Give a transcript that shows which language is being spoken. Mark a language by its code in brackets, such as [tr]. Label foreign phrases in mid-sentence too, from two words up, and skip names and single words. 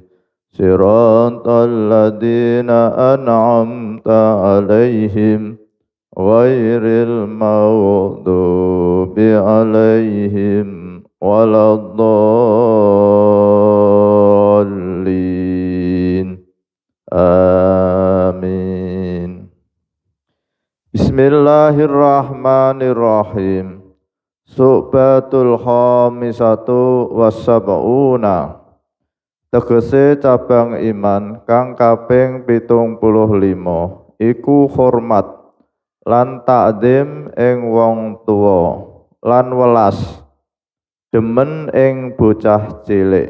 [ar] صراط الذين أنعمت عليهم غير المغضوب عليهم ولا الضالين. Amin. Bismillahirrahmanirrahim. شعبة الخامسة والسبعون. [jv] Tegese cabang iman kang kaping 75 iku hormat lan takdim ing wong tuwa lan welas demen ing bocah cilik.